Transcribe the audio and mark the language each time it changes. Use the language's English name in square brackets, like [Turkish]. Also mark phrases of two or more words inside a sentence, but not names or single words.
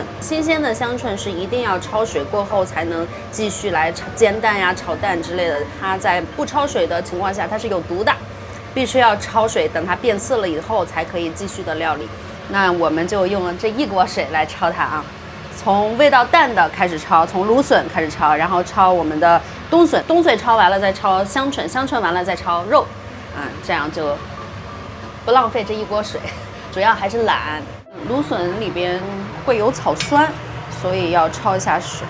[Chinese] 新鮮的香椿是一定要焯水過後才能繼續來煎蛋呀、炒蛋之類的。它在不焯水的情況下，它是有毒的，必須要焯水，等它變色了以後才可以繼續的料理。那我們就用這一鍋水來焯它啊，從味道淡的開始焯，從蘆筍開始焯，然後焯我們的冬筍，冬筍焯完了再焯香椿，香椿完了再焯肉，這樣就不浪費這一鍋水，主要還是懶。蘆筍裡邊會有草酸，所以要焯一下水。